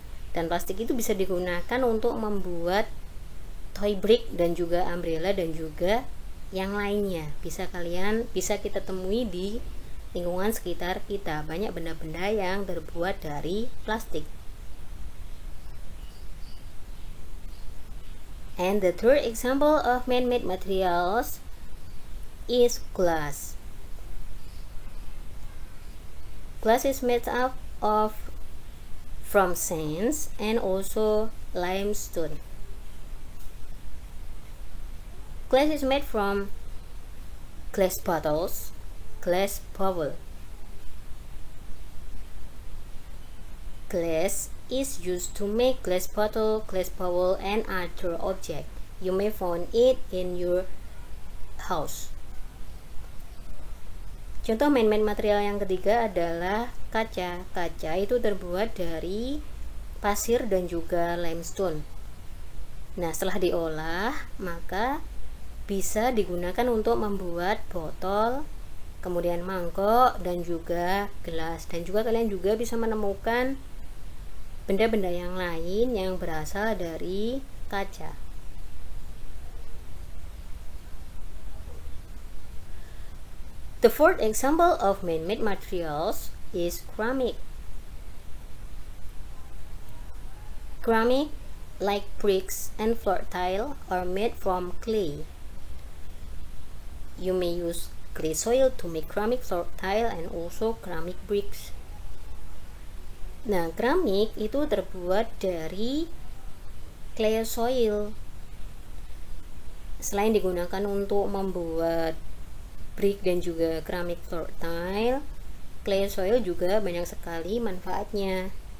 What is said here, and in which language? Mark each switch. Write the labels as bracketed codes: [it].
[id] Dan plastik itu bisa digunakan untuk membuat toy brick dan juga umbrella dan juga yang lainnya. Bisa kita temui di lingkungan sekitar kita, banyak benda-benda yang terbuat dari plastik. [en] And the third example of man-made materials is glass. Glass is made up from sand and also limestone. Glass is made from glass bottles, glass bowl. Glass is used to make glass bottle, glass bowl, and other objects. You may find it in your house. [id] Contoh man-made material yang ketiga adalah kaca. Kaca itu terbuat dari pasir dan juga limestone. Nah, setelah diolah, maka bisa digunakan untuk membuat botol, kemudian mangkok, dan juga gelas. Dan juga kalian juga bisa menemukan benda-benda yang lain yang berasal dari kaca. [en] The fourth example of man-made materials is ceramic. Ceramic, like bricks and floor tile, are made from clay. You may use clay soil to make ceramic floor tile and also ceramic bricks. [id] Nah, keramik itu terbuat dari clay soil. Selain digunakan untuk membuat brick dan juga keramik floor tile, clay soil juga banyak sekali manfaatnya.